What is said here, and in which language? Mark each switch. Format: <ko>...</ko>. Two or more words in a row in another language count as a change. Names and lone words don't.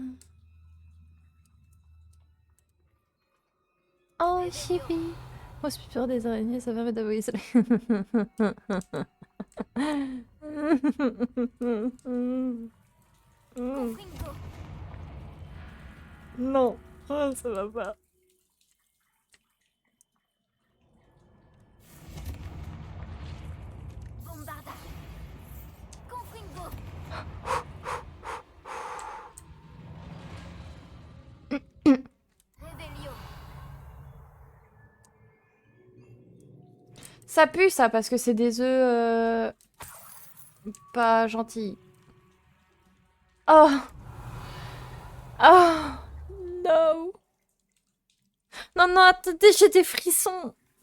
<fr>Oh, chibi. Moi, je suis peur des araignées, ça permet d'avoir isolé. Confringo. Non, oh, ça va pas. Bombarda. Confringo. Revelio. Ça pue ça parce que c'est des œufs pas gentils. Oh. Oh. No. Non, non, attendez, j'ai des frissons.</fr>